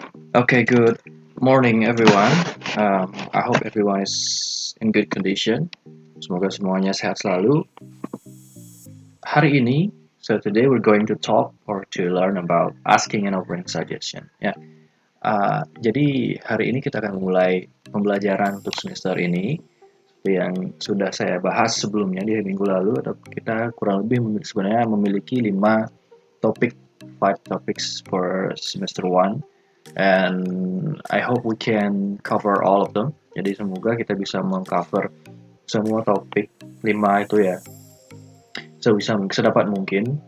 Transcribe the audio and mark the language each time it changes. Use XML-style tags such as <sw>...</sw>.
<en>Okay, good morning everyone. I hope everyone is in good condition.</en> <id>Semoga semuanya sehat selalu. Hari ini,</id> <en>so today we're going to talk or to learn about asking and offering suggestion.</en> <id>Ya, jadi hari ini kita akan mulai pembelajaran untuk semester ini. Seperti yang sudah saya bahas sebelumnya di minggu lalu, atau kita kurang lebih sebenarnya memiliki 5 topik,</id> <en>5 topics for semester 1. And I hope we can cover all of them.</en> <id>Jadi semoga kita bisa mengcover semua topik 5 itu ya. So bisa sedapat mungkin.</id>